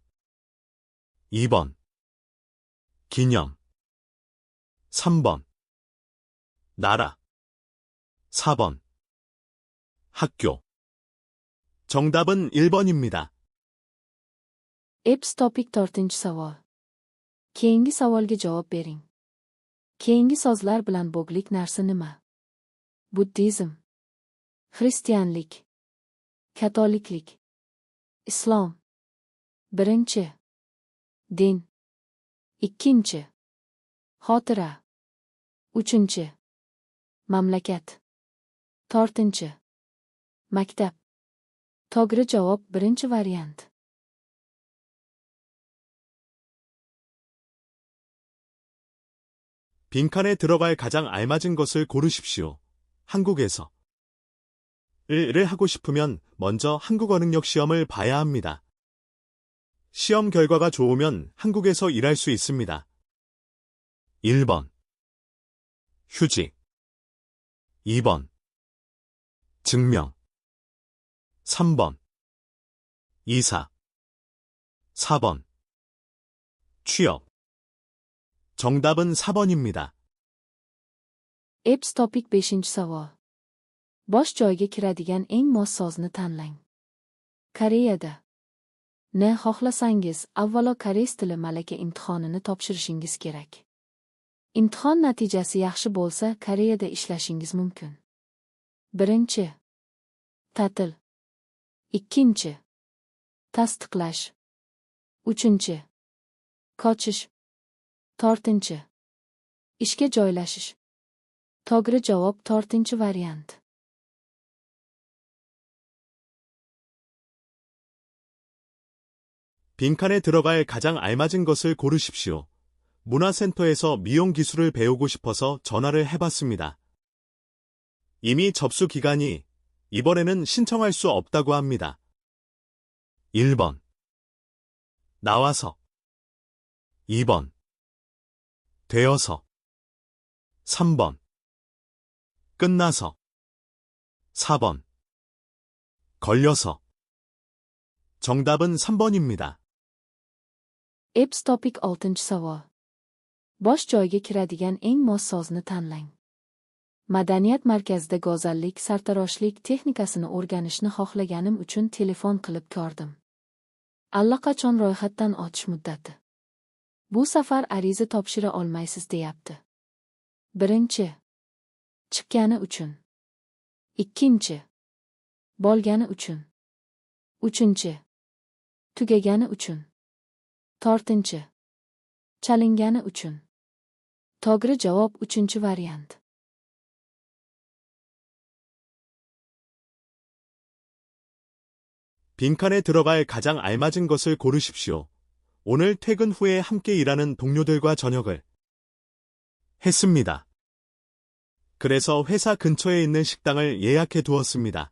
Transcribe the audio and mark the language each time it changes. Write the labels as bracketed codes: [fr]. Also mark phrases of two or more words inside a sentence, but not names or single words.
[ko] 2번. 기념. 3번. 나라. 4번. 학교. 정답은 1번입니다. [uz] Eps topik to'rtinchi savol. Keyingi savolga javob bering. Keyingi so'zlar bilan bog'liq narsa nima? Buddizm. Xristianlik. Katoliklik. Islom. Birinchi. Din. Ikkinchi. Xotira. Uchinchi. Mamlakat. To'rtinchi. Maktab. To'g'ri javob birinchi variant. [ko] 빈칸에 들어갈 가장 알맞은 것을 고르십시오. 한국에서. 를 하고 싶으면 먼저 한국어 능력 시험을 봐야 합니다. 시험 결과가 좋으면 한국에서 일할 수 있습니다. 1번. 휴직. 2번. 증명. 3번. 이사. 4번. 취업. 정답은 4번입니다. [uz] Eps topik beshinchi savol. Bosh joyga kiradigan eng mos so'zni tanlang. Koreyada. Ne xohlasangiz, avvalo koreys tili malaka imtihonini topshirishingiz kerak. Imtihon natijasi yaxshi bo'lsa, Koreyada ishlashingiz mumkin. Birinchi. Ta'til. Ikkinchi. Tasdiqlash. Uchinchi. Qochish. To'rtinchi. Ishga joylashish. To'g'ri javob to'rtinchi variant. [ko] 빈칸에 들어갈 가장 알맞은 것을 고르십시오. 문화센터에서 미용 기술을 배우고 싶어서 전화를 해봤습니다. 이미 접수 기간이 이번에는 신청할 수 없다고 합니다. 1번. 나와서. 2번. 되어서. 3번. 끝나서. 4번. 걸려서. 정답은 3번입니다. [uz] Epps topik 6-chi savol. Bosh joyiga kiradigan eng mos sozni tanlang. Madaniyat markazida go'zallik, sartaroshlik texnikasini o'rganishni xohlaganim uchun telefon qilib ko'rdim. Allaqachon ro'yxatdan o'tish muddati. Bu safar ariza topshira olmaysiz deyapti. Birinchi. Chiqqani uchun. Ikkinchi. Bo'lgani uchun. Uchinchi. Tugagani uchun. To'rtinchi. Chalingani uchun. To'g'ri javob 3-variant. [ko] 빈칸에 들어갈 가장 알맞은 것을 고르십시오. 오늘 퇴근 후에 함께 일하는 동료들과 저녁을 했습니다. 그래서 회사 근처에 있는 식당을 예약해 두었습니다.